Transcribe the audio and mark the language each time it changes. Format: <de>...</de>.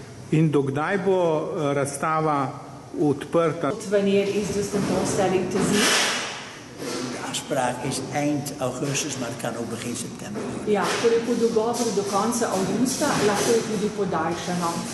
<sl>In dokdaj bo razstava odprta?</sl> <nl>Wanneer is dus tentoonstelling te zien? De afspraak is eind augustus, maar het kan ook begin september.</nl> <sl>Ja, torej po dogovoru do konca avgusta, lahko je tudi podaljšano.</sl>